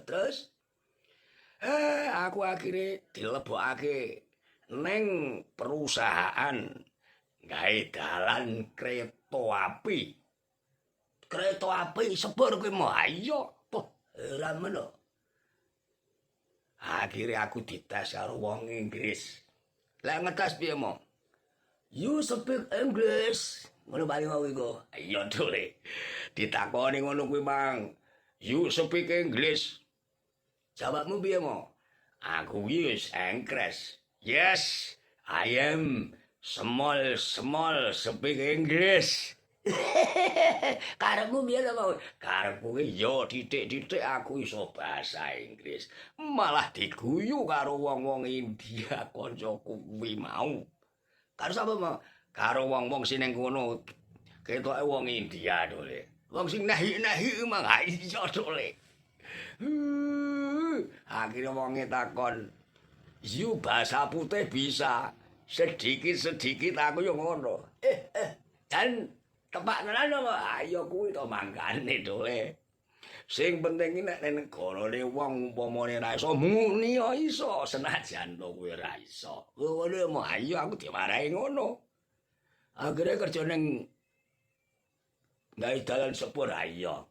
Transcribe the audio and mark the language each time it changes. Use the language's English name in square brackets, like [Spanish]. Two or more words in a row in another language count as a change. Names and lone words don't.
[Javanese] Terus aku akhirnya dilebokake ning perusahaan gawe dalan kereta api. Kereta api sepur kuwi mah iya. Ora meno. Akhirnya aku dites karo wong Inggris. Lah ngetes piye mo? [English] You speak English. [Javanese] Ngono paling mau iku. Iya dole. Ditakoni ngono kuwi, Mang. [English] You speak English. [Javanese] Jawabmu piye mo? Aku wis Inggris. [English] Yes, I am small speak English. [Javanese] Karepmu piye to, Mau? Karepku yo titik-titik aku iso bahasa Inggris. Malah diguyu karo wong-wong India kancaku kuwi mau. Karo sapa, Mau? Karo wong-wong sing ning kono ketoke wong India to, Le. Wong sing nahi-nahi mah iso to, Le. Akhirnya wonge takon, [Indonesian] "You bahasa putih bisa." [Javanese] Sedikit-sedikit aku yo ngono. Dan tepak tenan apa? Ayo kuwi to mangkane dole. Sing penting nek ning negarane wong umpamane ra iso muni ya iso senajan to kuwi ra iso. Ngono mo ayo aku diwarahi ngono. Akhire kerja ning gawe dalan sepur ayo.